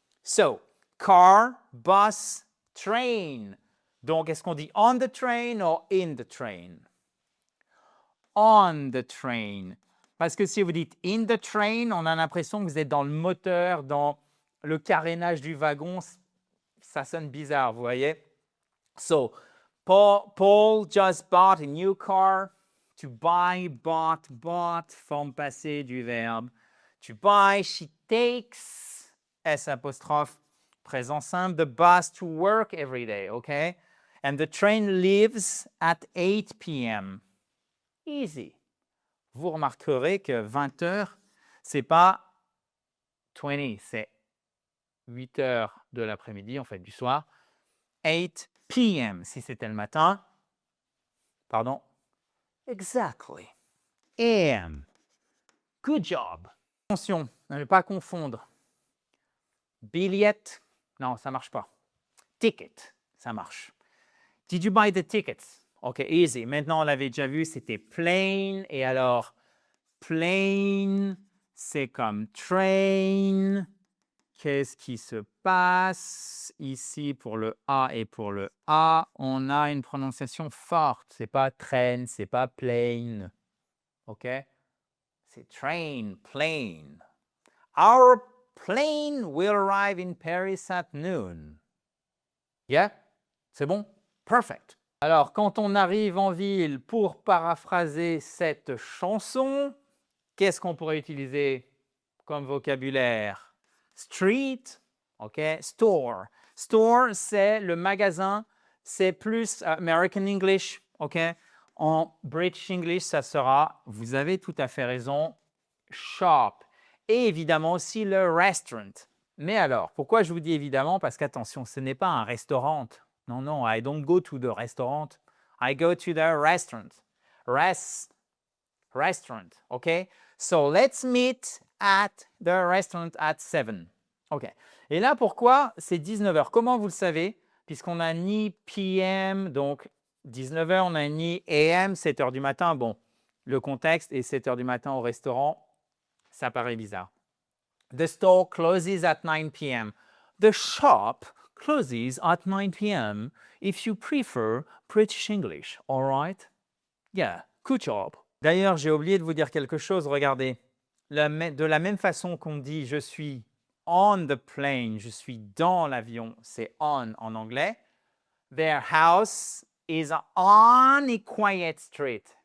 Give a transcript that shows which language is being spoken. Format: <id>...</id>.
<en>So, car, bus, train.</en> <fr>Donc, est-ce qu'on dit on the train ou in the train? On the train. Parce que si vous dites in the train, on a l'impression que vous êtes dans le moteur, dans le carénage du wagon. Ça sonne bizarre, vous voyez?</fr> <en>So, Paul just bought a new car.</en> <fr>To buy, bought, forme passée du verbe.</fr> <en>To buy, she takes,</en> <fr>S apostrophe, présent simple,</fr> <en>the bus to work every day, okay? And the train leaves at 8 p.m. Easy.</en> <fr>Vous remarquerez que 20 heures, c'est pas 20, c'est 8 heures de l'après-midi, en fait, du soir. 8 p.m. si c'était le matin. Pardon? Exactly. AM.</fr> <en>Good job.</en> <fr>Attention, ne pas confondre. Billet, non, ça marche pas.</fr> <en>Ticket,</en> <fr>ça marche.</fr> <en>Did you buy the tickets? OK, easy.</en> <fr>Maintenant, on l'avait déjà vu, c'était plane. Et alors, plane, c'est comme train. Qu'est-ce qui se passe ici pour le A et pour le A? On a une prononciation forte. Ce n'est pas train, ce n'est pas plane. OK? C'est train, plane.</fr> <en>Our plane will arrive in Paris at noon.</en> <fr>Yeah? C'est bon? Perfect. Alors, quand on arrive en ville, pour paraphraser cette chanson, qu'est-ce qu'on pourrait utiliser comme vocabulaire? Street, OK, store. Store, c'est le magasin, c'est plus American English, OK? En British English, ça sera, vous avez tout à fait raison, shop. Et évidemment aussi le restaurant. Mais alors, pourquoi je vous dis évidemment? Parce qu'attention, ce n'est pas un restaurant.</fr> <en>Non, non, I don't go to the restaurant. I go to the restaurant. Restaurant, OK? So, let's meet at the restaurant at 7.</en> <fr>OK. Et là, pourquoi c'est 19h? Comment vous le savez? Puisqu'on n'a ni PM, donc 19h, on n'a ni AM, 7h du matin. Bon, le contexte est 7h du matin au restaurant, ça paraît bizarre.</fr> <en>The store closes at 9 p.m. The shop closes at 9 p.m. if you prefer British English, all right? Yeah, good job.</en> <fr>D'ailleurs, j'ai oublié de vous dire quelque chose. Regardez, de la même façon qu'on dit « je suis on the plane », je suis dans l'avion, c'est « on » en anglais.</fr> <en>Their house is on a quiet street.</en>